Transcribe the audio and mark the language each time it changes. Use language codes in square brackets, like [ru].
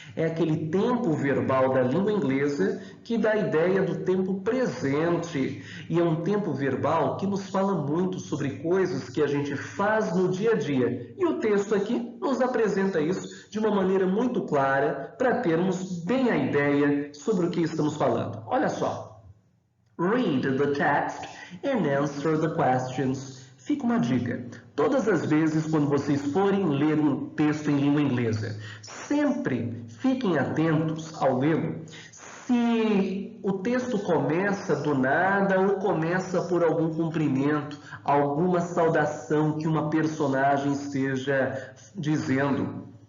[pt] É aquele tempo verbal da língua inglesa que dá a ideia do tempo presente. E é um tempo verbal que nos fala muito sobre coisas que a gente faz no dia a dia. E o texto aqui nos apresenta isso de uma maneira muito clara para termos bem a ideia sobre o que estamos falando. Olha só. [en] Read the text and answer the questions. [pt] Fica uma dica. Todas as vezes quando vocês forem ler um texto em língua inglesa, sempre fiquem atentos ao lê-lo. Se o texto começa do nada ou começa por algum cumprimento, alguma saudação que uma personagem esteja dizendo.